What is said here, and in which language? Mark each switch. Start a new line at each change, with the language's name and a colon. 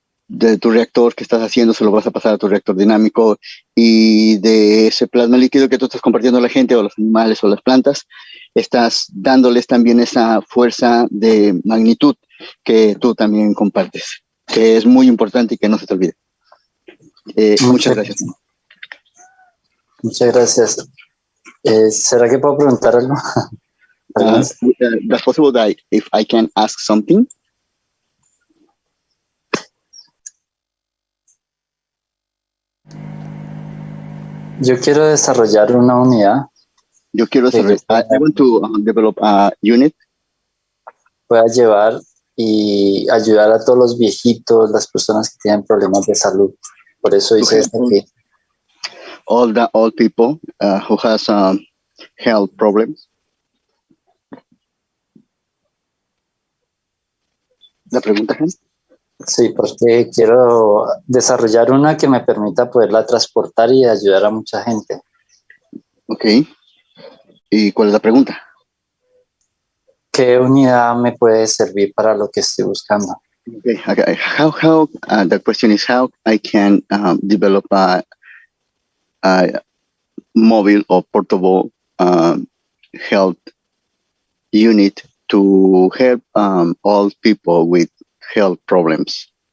Spanish: De tu reactor que estás haciendo se lo vas a pasar a tu reactor dinámico, y de ese plasma líquido que tú estás compartiendo a la gente o a los animales o las plantas, estás dándoles también esa fuerza de magnitud que tú también compartes, que es muy importante y que no se te olvide. Muchas gracias. Muchas gracias. ¿Será que puedo preguntar algo?
English: That's possible that if I can ask something.
Spanish: Yo quiero desarrollar una unidad. Yo quiero desarrollar.
English: I want to develop a unit.
Spanish: Pueda llevar y ayudar a todos los viejitos, las personas que tienen problemas de salud. Por eso hice esto aquí.
English: All the old people who has health problems.
Spanish: ¿La pregunta, Hans? Sí, porque quiero desarrollar una que me permita poderla transportar y ayudar a mucha gente. Ok. ¿Y cuál es la pregunta? ¿Qué unidad me puede servir para lo que estoy buscando?
English: Okay. How the question is how I can develop a mobile or portable health unit to help all people with health problems.